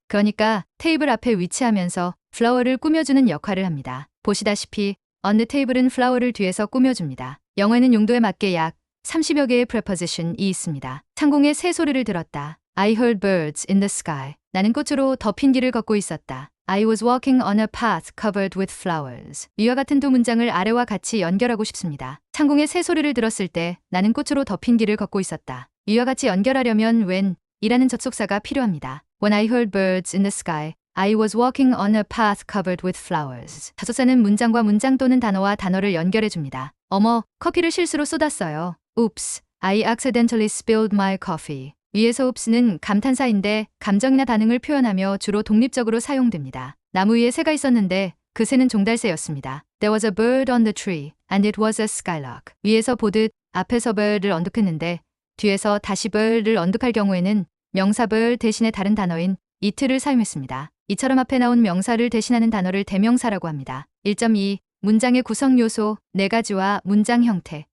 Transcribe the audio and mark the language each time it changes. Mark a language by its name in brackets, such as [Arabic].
[Korean] 그러니까 테이블 앞에 위치하면서 flower를 꾸며주는 역할을 합니다. 보시다시피 on the table은 flower를 뒤에서 꾸며줍니다. 영어에는 용도에 맞게 약 30여 개의 preposition이 있습니다. 창공에 새 소리를 들었다. [English] I heard birds in the sky. [Korean] 나는 꽃으로 덮인 길을 걷고 있었다. [English] I was walking on a path covered with flowers. [Korean] 위와 같은 두 문장을 아래와 같이 연결하고 싶습니다. 창공에 새 소리를 들었을 때 나는 꽃으로 덮인 길을 걷고 있었다. 위와 같이 연결하려면 when 이라는 접속사가 필요합니다. [English] When I heard birds in the sky, I was walking on a path covered with flowers. [Korean] 접속사는 문장과 문장 또는 단어와 단어를 연결해 줍니다. 어머, 커피를 실수로 쏟았어요. [English] Oops, I accidentally spilled my coffee. [Korean] 위에서 oops는 감탄사인데 감정이나 반응을 표현하며 주로 독립적으로 사용됩니다. 나무 위에 새가 있었는데 그 새는 종달새였습니다. [English] There was a bird on the tree and it was a skylark. [Korean] 위에서 보듯 앞에서 bird를 언급했는데 뒤에서 다시 bird를 언급할 경우에는 명사 bird 대신에 다른 단어인 it를 사용했습니다. 이처럼 앞에 나온 명사를 대신하는 단어를 대명사라고 합니다. 1.2 문장의 구성 요소 4가지와 문장 형태.